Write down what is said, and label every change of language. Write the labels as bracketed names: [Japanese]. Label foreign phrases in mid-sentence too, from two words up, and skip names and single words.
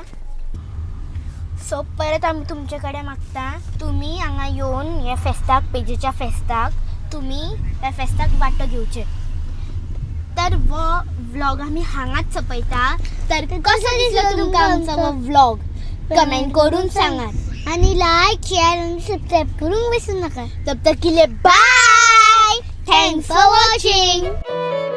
[Konkani] सो परत आमी तुमचे कडेन मागता तुमी हांगा येवन हे फेस्ताक पेजेच्या फेस्ताक तुमी ह्या फेस्ताक वांटो घेवचे. तर हो व्लॉग आमी हांगाच सोंपयता. तर कसो दिसलो तुमकां आमचो हो व्लॉग कमेंट करून सांगात. [Marathi] आणि लाईक शेअर आणि सबस्क्राईब करून विसरू नका. [Hindi] तब तक के लिए बाय. [English] thanks for watching.